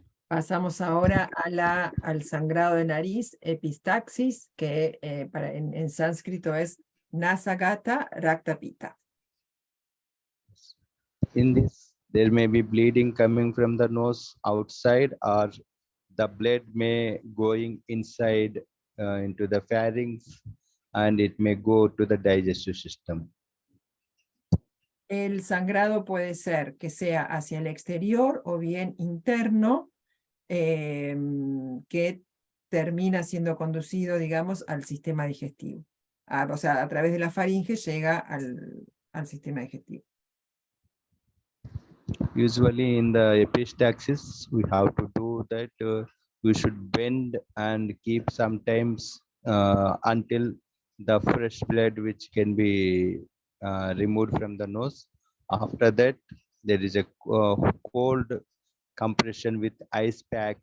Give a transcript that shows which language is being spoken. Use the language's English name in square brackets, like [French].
[Spanish] Pasamos ahora al sangrado de nariz, epistaxis, que en sánscrito es Nasagata Rakta Pitta. [English] In this, there may be bleeding coming from the nose outside, or the blood may going inside into the pharynx, and it may go to the digestive system. [Spanish] El sangrado puede ser que sea hacia el exterior o bien interno, que termina siendo conducido, digamos, al sistema digestivo. O sea, a través de la faringe llega al sistema digestivo. [English] Usually in the epistaxis, we have to do that. We should bend and keep sometimes until the fresh blood which can be removed from the nose. After that, there is a cold compression with ice pack.